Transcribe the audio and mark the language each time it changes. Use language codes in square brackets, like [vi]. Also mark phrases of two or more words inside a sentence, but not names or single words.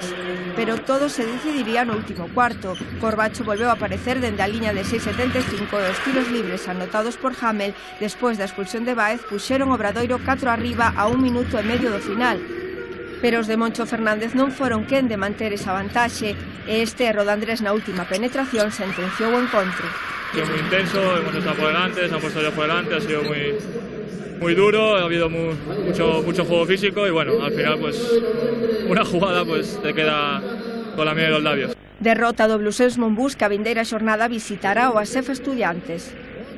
[gl] Pero todo se decidiría no último cuarto. Corbacho volveu a aparecer dende a liña de 6,75 e os tiros libres anotados por Hamel despois da expulsión de Baez puxeron o Obradoiro 4 arriba a 1 minuto e medio do final. Pero os de Moncho Fernández non foron quen de manter esa vantaxe e este erro de Andrés na última penetración sentenciou o encontro. [es] Ha sido muy intenso, hemos estado por delante, se han puesto ya por delante, ha sido muy duro, ha habido mucho juego físico y bueno, al final pues una jugada pues te queda con la miel en los labios. [gl] Derrota do Bluesense Monbus que a vindeira xornada visitará o ASEF Estudiantes.